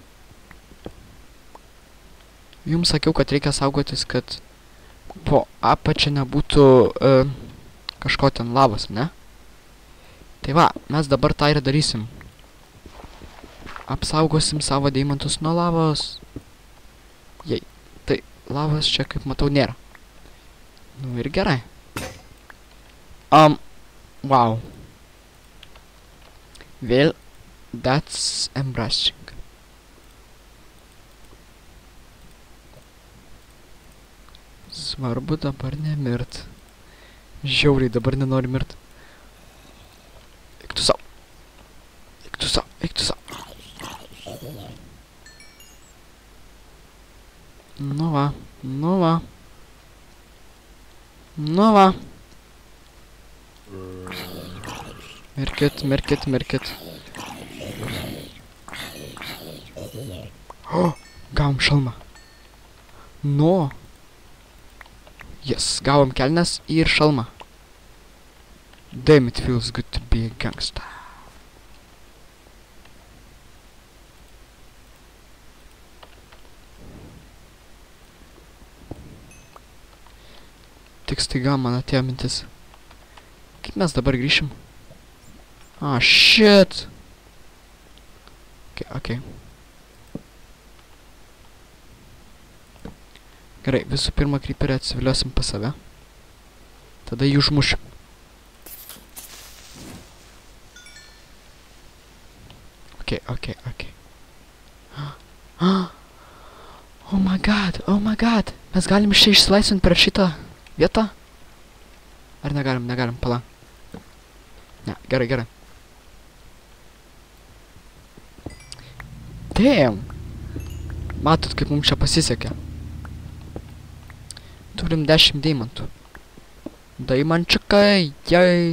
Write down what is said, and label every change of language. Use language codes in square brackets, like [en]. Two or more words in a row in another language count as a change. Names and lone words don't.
[lt] Jums sakiau, kad reikia saugotis, kad po apačia nebūtų kažko ten lavos, ne? Tai va, mes dabar tą ir darysim. Apsaugosim savo deimantus nuo lavos. Jei, tai lavos čia, kaip matau, nėra. Nu ir gerai. Wow. [en] Well, that's embarrassing. [lt] Svarbu dabar nemirt. Žiauriai dabar nenori mirt. Eik tu sau. Eik tu sau. Eik tu sau. Nu va. Nu va. Nu va. Mirkit, mirkit, mirkit. O, gavom šalmą. Nu. Yes, gavom kelnes ir šalmą. [en] Damn, it feels good to be a gangster. [lt] Tik staiga man atėjo mintis. Kaip mes dabar grįšim? [en] Ah, shit! [lt] Okay. Gerai, visų pirma kryperį atsiviliosim pas save. Tada jį užmušim. Okay. [en] Oh my god. [lt] Mes galim iš čia išsilaisvinti per šitą vietą? Ar negalim, pala. Ne, gerai. Damn! Matot, kaip mums čia pasisekė. Turim 10 deimantų. Daimančiukai, jai.